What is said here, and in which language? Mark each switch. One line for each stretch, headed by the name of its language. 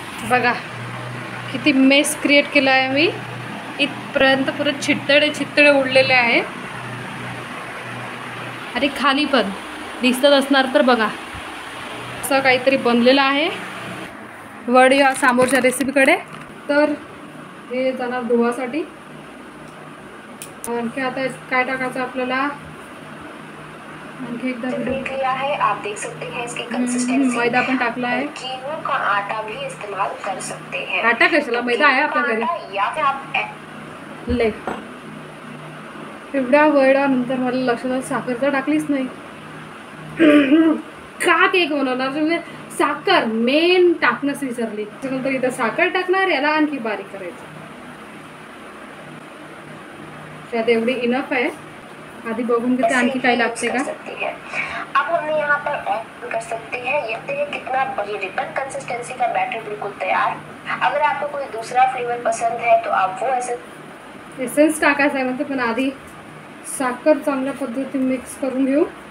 Marathi: बघा किती mess create केला आहे मी. इथपर्यंत पुरं छित्तडे उडलेले आहे आणि खाली पण दिसत असणार. तर बघा असं काहीतरी बनलेलं आहे. वड या समोरच्या रेसिपीकडे. तर हे जाणार धुवासाठी. आणखी आता काय टाकायचं आपल्याला, आणखी एकदा
Hindi: लिया है, आप देख सकते हैं इसकी कंसिस्टेंसी.
Marathi: मैदा पण टाकला आहे.
Hindi: गेहूं का आटा भी इस्तेमाल कर सकते हैं.
Marathi: आटा कशाला, मैदा आहे आपल्या घरी.
Hindi: या फिर आप
Marathi: ले एवढ्या वेळानंतर मला लक्षात साखर तर टाकलीच नाही. का केक बनवणार म्हणजे साखर मेन टाकणंच विसरली. तर इथं साखर टाकणार, याला आणखी बारीक करायचं. त्यात एवढी इनफ आहे. आधी बघून घेते आणखी काय लागते का.
Hindi: अब हम यहाँ पर ऐड कर सकते हैं. ये देखिए कितना ये रिबन कंसिस्टेंसी का बैटर बिल्कुल तैयार. अगर आपको कोई दूसरा फ्लेवर पसंद है तो आप वो
Marathi: एसेन्स टाकायचं आहे म्हणते, पण आधी साखर चांगल्या पद्धतीने मिक्स करून घेऊ.